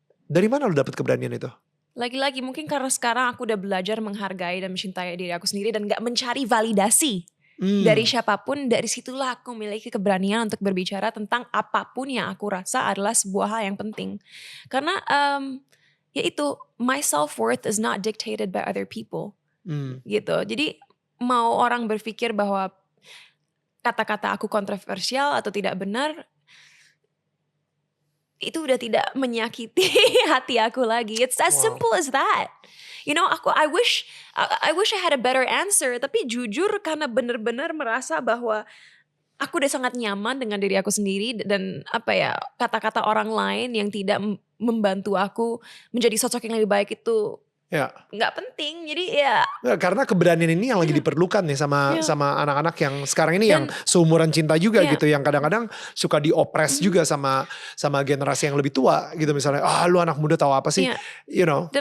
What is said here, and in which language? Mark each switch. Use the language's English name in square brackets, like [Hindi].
[Indonesian] Dari mana lu dapat keberanian itu? Lagi-lagi mungkin karena sekarang aku udah belajar menghargai dan mencintai diri aku sendiri dan gak mencari validasi Dari siapapun, dari situlah aku memiliki keberanian untuk berbicara tentang apapun yang aku rasa adalah sebuah hal yang penting. Karena yaitu [English] my self-worth is not dictated by other people. [Indonesian] Gitu. Jadi mau orang berpikir bahwa kata-kata aku kontroversial atau tidak benar, itu udah tidak menyakiti hati aku lagi. [English] It's as simple as that. You know, I wish I had a better answer. [Indonesian] Tapi jujur karena benar-benar merasa bahwa aku udah sangat nyaman dengan diri aku sendiri dan kata-kata orang lain yang tidak membantu aku menjadi sosok yang lebih baik itu nggak penting. Jadi karena keberanian ini yang lagi diperlukan nih sama anak-anak yang sekarang ini yang seumuran Cinta juga gitu, yang kadang-kadang suka diopres juga sama generasi yang lebih tua gitu, misalnya lu anak muda tahu apa sih, [English] you know.